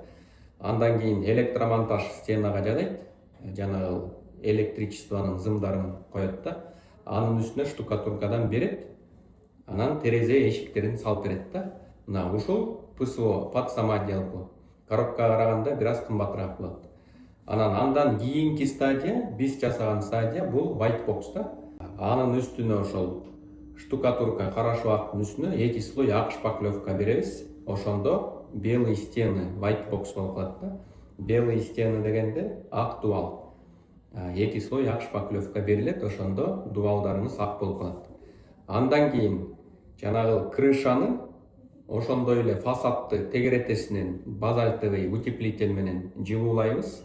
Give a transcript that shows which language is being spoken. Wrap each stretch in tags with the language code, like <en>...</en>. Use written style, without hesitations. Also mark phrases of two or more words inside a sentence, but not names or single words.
<ky>Андан кийин электромонтаж стенага жасайт, жанагы электричествонун зымдарын коет да. Анын үстүнө штукатуркадан берет, анан терезе эшиктерин салып берет да. Мына ушул ПСО, подсамоделку. Коробкага караганда бир аз кымбатыраак болот. Андан кийинки стадия, биз жасаган стадия бул</ky> <en>white box</en> <ky>да. Анын үстүнө ошол штукатурка карашуу актын үстүнө 2 слой ак шпаклевка беребиз. Ошондо</ky> <ru>белый стены</ru> <en>white box</en> <ky>болуп калат да.</ky> <ru>Белый стены</ru> <ky>дегенде ак дубал. 2 слой ак шпаклевка берилет, ошондо дубалдарыбыз ак болуп калат. Андан кийин жанагы крышаны ошондой эле фасадты тегеретесинен</ky> <ru>базальтовый утеплитель</ru> <ky>менен жылуулайбыз.</ky>